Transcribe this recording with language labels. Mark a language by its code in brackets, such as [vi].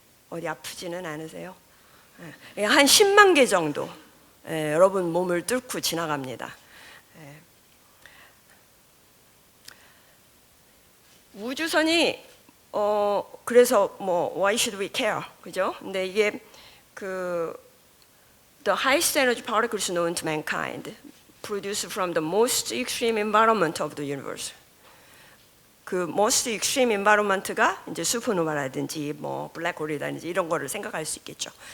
[ko] 어디 아프지는 않으세요? 한 10만 개 정도 여러분 몸을 뚫고 지나갑니다. 우주선이 그래서 뭐 [en] why should we care, [ko] 그죠? 근데 이게 그 [en] the highest energy particles known to mankind produced from the most extreme environment of the universe. [ko] 그 [en] most extreme environment [ko] 가 이제 슈퍼노바라든지 뭐 블랙홀이라든지 이런 거를 생각할 수 있겠죠.